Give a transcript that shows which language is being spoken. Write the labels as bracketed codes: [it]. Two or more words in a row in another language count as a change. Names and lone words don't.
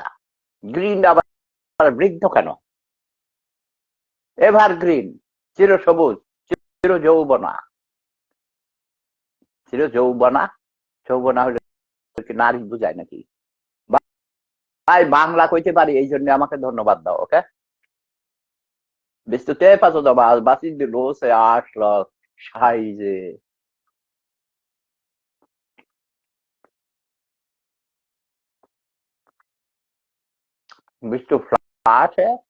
[bn] গ্রিন আবার বৃদ্ধ কেন? এভার গ্রিন, চির সবুজ, চির যৌবনা। চির যৌবনা, যৌবনা হলে কি নারী বুঝায় নাকি? ভাই বাংলা কইতে পারি, এই জন্য আমাকে ধন্যবাদ দাও, ওকে? [de] Bist du deppert oder was? Was ist denn los, ey Arschloch? Scheiße. Bist du Flate?